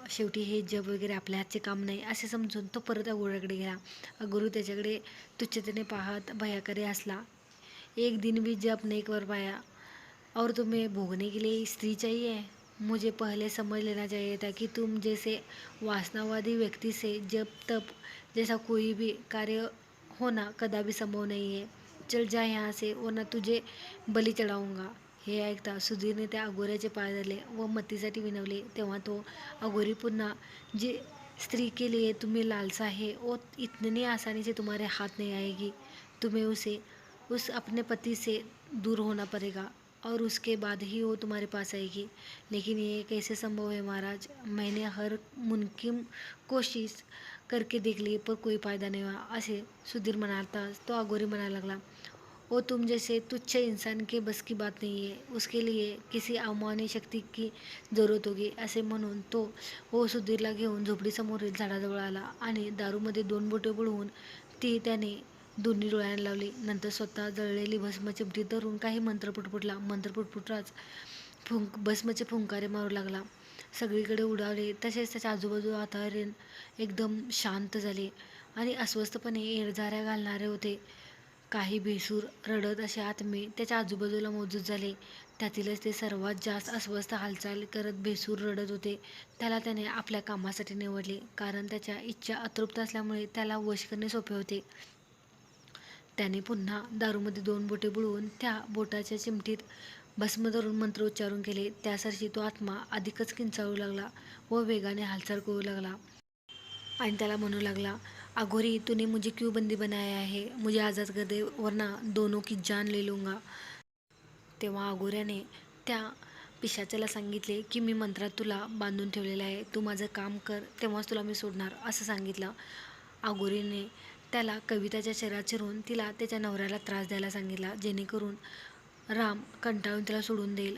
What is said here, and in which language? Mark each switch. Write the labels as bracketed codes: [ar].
[mr] शेवटी हे जग वगैरे आपल्या हातचे काम नाही असे समजून तो परत अघोऱ्याकडे गेला. अघोरी त्याच्याकडे तुच्छतेने पाहत भयाकडे हसला. [hi] एक दिन भी जप नहीं कर पाया और तुम्हें भोगने के लिए स्त्री चाहिए। मुझे पहले समझ लेना चाहिए था कि तुम जैसे वासनावादी व्यक्ति से जब तब जैसा कोई भी कार्य होना कदापि संभव नहीं है। चल जा यहाँ से, वरना तुझे बली चढाऊंगा. [mr] हे ऐकता सुधीरने त्या अघोऱ्याचे पाय धरले व मतीसाठी विनवले. तेव्हा तो अघोरी पुन्हा, [hi] जी स्त्री के लिए तुम्हें लालसा है वो इतनी आसानी से तुम्हारे हाथ नहीं आएगी. तुम्हें उस अपने पति से दूर होना पड़ेगा और उसके बाद ही वो तुम्हारे पास आएगी. लेकिन ये कैसे संभव है महाराज. मैंने हर मुमकिन कोशिश करके देख ली पर कोई फायदा नहीं हुआ. [mr] असे सुधीर म्हणालताच तो अघोरी म्हणायला लागला, [hi] वो तुम जैसे तुच्छ इंसान के बस की बात नहीं है. उसके लिए किसी अमान्य शक्ती की जरूरत होगी. [mr] असे म्हणून तो वो सुधीरला घेऊन झोपडीसमोरील झाडाजवळ आला आणि दारूमध्ये 2 बोटे बुडवून ती त्याने दोन्ही डोळ्यांना लावली. नंतर स्वतः जळलेली भस्म चिमटीत धरून काही मंत्र पुटपुटला. मंत्र पुटपुटताच भस्मचे फुंकारे मारू लागला. सगळीकडे उडाले. तसेच त्याच्या आजूबाजू वातावरण एकदम शांत झाले आणि अस्वस्थपणे येरझाऱ्या घालणारे होते. काही बेसूर रडत असे आत्मे त्याच्या आजूबाजूला मौजूद झाले. त्यातीलच ते सर्वात जास्त अस्वस्थ हालचाल करत बेसूर रडत होते. त्याला त्याने आपल्या कामासाठी निवडले, कारण त्याच्या इच्छा अतृप्त असल्यामुळे त्याला वश करणे सोपे होते. त्याने पुन्हा दारूमध्ये 2 बोटे बुडवून त्या बोटाच्या चिमटीत भस्म धरून मंत्र उच्चारून केले. त्यासाठी तो आत्मा अधिकच किंचाळू लागला व वेगाने हालचाल करू लागला आणि त्याला म्हणू लागला, अघोरी, [hi] तूने मुझे क्यों बंदी बनाया है. मुझे आज़ाद कर दे, वरना दोनों की जान ले लूँगा. [mr] तेव्हा अघोऱ्याने त्या पिशाचाला सांगितले की मी मंत्रात तुला बांधून ठेवलेलं आहे. तू माझं काम कर, तेव्हाच तुला मी सोडणार, असं सांगितलं. अघोरीने त्याला कविताच्या शरीरात शिरून तिला त्याच्या नवऱ्याला त्रास द्यायला सांगितला, जेणेकरून राम कंटाळून तिला सोडून देईल.